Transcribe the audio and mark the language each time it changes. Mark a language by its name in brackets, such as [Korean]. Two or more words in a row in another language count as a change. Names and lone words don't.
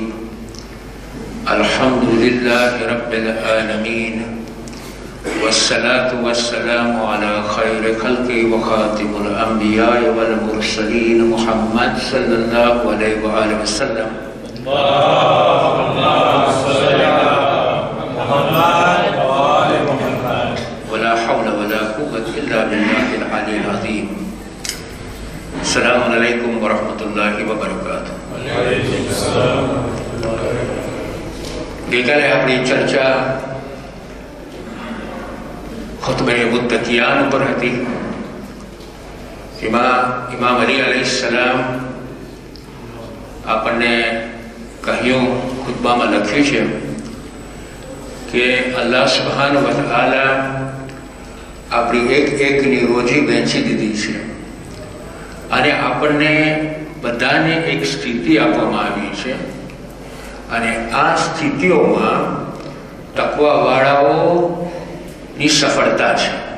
[Arabic] الحمد لله رب العالمين والصلاة والسلام على خير خلق وخاتم الأنبياء والمرسلين محمد صلى الله عليه وآله وسلم اللهم صل على محمد وآل محمد ولا حول ولا قوة إلا بالله العلي العظيم. السلام عليكم ورحمة الله وبركاته. [Gujarati] ગઈકાલે આપણી ચર્ચા ખુતબે મુત્તકિયાન પર હતી. એમાં ઇમામ અલી અલૈહિસ્સલામ આપણને કહ્યું, ખુતબામાં લખ્યું છે કે [Arabic] الله سبحانه وتعالى [Gujarati] આપણી એકની રોજી વહેંચી દીધી છે અને આપણને બધાને એક સ્થિતિ આપવામાં આવી છે અને આ સ્થિતિઓમાં તકવાવાળાઓની સફળતા છે.